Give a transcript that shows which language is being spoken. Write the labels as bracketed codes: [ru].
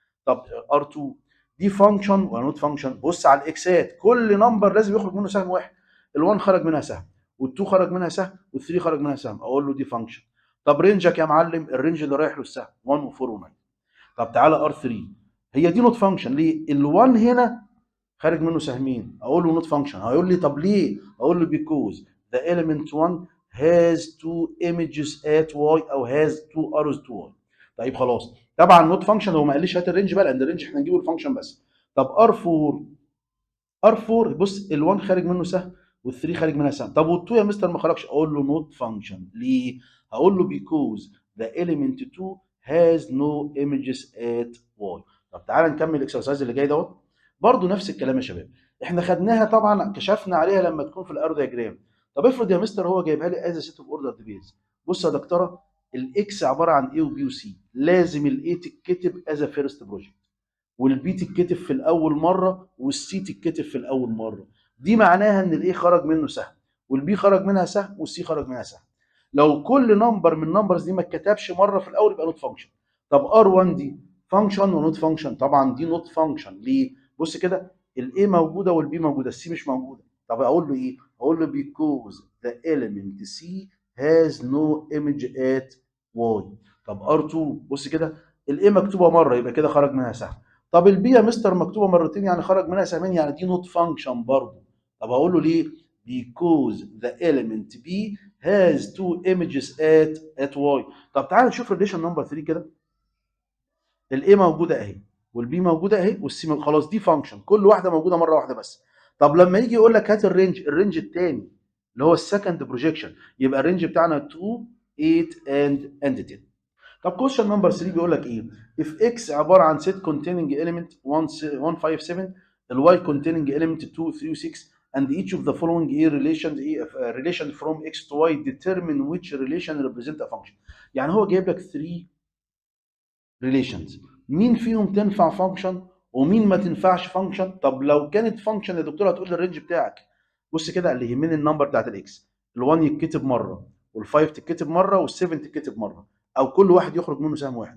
[ar] طب ار2 دي فانكشن ولا نوت فانكشن؟ بص على الاكسات، كل نمبر لازم يخرج منه سهم واحد. ال1 خرج منها سهم، وال2 خرج منها سهم، وال3 خرج منها سهم، اقول له دي فانكشن. طب رينجك يا معلم؟ الرينج اللي رايح له السهم 1 و4 و9. طب تعالى ار3 هي دي نوت فانكشن. ليه؟ ال1 هنا خارج منه سهمين، اقول له نوت فانكشن. هيقول لي طب ليه؟ اقول له [en] because the element 1 has two images at y [ar] او [en] has two arrows to y. [ar] طيب خلاص. طبعا نوت فانكشن هو ما قاليش هات الرينج بقى، لان الرينج احنا نجيبه الفانكشن بس. طب ار4 بص ال1 خارج منه سهم وال3 خارج منها سهم. طب وال2 يا مستر ما خرجش، اقول له نوت فانكشن. ليه؟ هقول له [en] because the element 2 has no images at y. [ar] طب تعالى نكمل الاكسرسايز اللي جاي دوت. برضه نفس الكلام يا شباب، احنا خدناها طبعا كشفنا عليها لما تكون في الارو دياجرام. طب افرض يا مستر هو جايبها لي [en] As set of order pairs. [ar] بص يا دكتوره، الاكس عباره عن ايه وبي وسي، لازم الاي تتكتب از فيرست بروجكت، والبي تتكتب في الاول مره، والسي تتكتب في الاول مره. دي معناها ان الاي خرج منه سهم، والبي خرج منها سهم، والسي خرج منها سهم. لو كل نمبر من النمبرز دي ما اتكتبش مره في الاول يبقى نوت فانكشن. طب ار1 دي فانكشن ونوت فانكشن؟ طبعا دي نوت فانكشن. ليه؟ بص كده، الاي موجوده والبي موجوده، السي مش موجوده. طب اقول له ايه؟ اقول له [en] because the element C has no image at y. [ar] طب ار2 بص كده، الاي مكتوبه مره يبقى كده خرج منها سهم. طب البي يا مستر مكتوبه مرتين يعني خرج منها سهمين، يعني دي نوت فانكشن برضه. طب هقول له ليه؟ [en] because the element B has two images at y. [ar] طب تعال نشوف ريليشن نمبر 3 كده. الاي موجوده اهي، والبي موجوده اهي، والسي خلاص دي فانكشن، كل واحده موجوده مره واحده بس. طب لما يجي يقول لك هات الرينج الثاني اللي هو السكند بروجيكشن، يبقى الرينج بتاعنا 2 8 and 10. [en] طب question number 3 [ar] بيقول لك ايه؟ [en] if x [ar] عباره عن [en] set containing element 157 ال y containing element 2 3 6 and each of the following relation from x to y determine which relation represent a function. [ar] يعني هو جايب لك 3 relations، مين فيهم تنفع فانكشن ومين ما تنفعش فانكشن؟ طب لو كانت فانكشن يا دكتور هتقول لي الرينج بتاعك. بص كده، اللي يهمني النمبر بتاعت الاكس، ال1 يتكتب مره، وال5 تتكتب مره، وال7 تتكتب مره، او كل واحد يخرج منه سهم واحد.